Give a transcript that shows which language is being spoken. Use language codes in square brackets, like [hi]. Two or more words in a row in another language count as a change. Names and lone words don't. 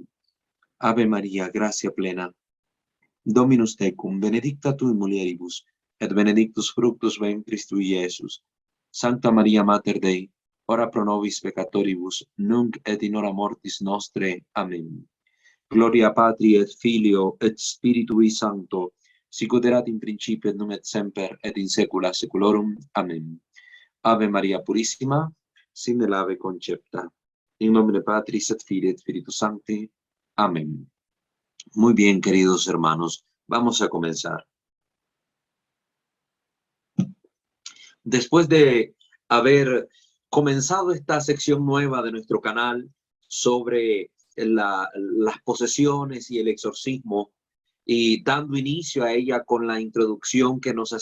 [la] Ave María, gracia plena, Dominus tecum, benedicta tu in mulieribus, et benedictus fructus ventris tui, Iesus. Sancta Maria Mater Dei, ora pro nobis peccatoribus, nunc et in hora mortis nostre. Amén. Gloria Patri et Filio et Spiritui Sancto, sicut erat in principio et nunc et semper et in saecula saeculorum. [es] Amén. Ave María Purísima, sin el ave concepta. [la] In nomine Patris et Filii et Spiritus Sancti. Amén. [es] Muy bien, queridos hermanos, vamos a comenzar. Después de haber comenzado esta sección nueva de nuestro canal sobre las posesiones y el exorcismo, y dando inicio a ella con la introducción que nos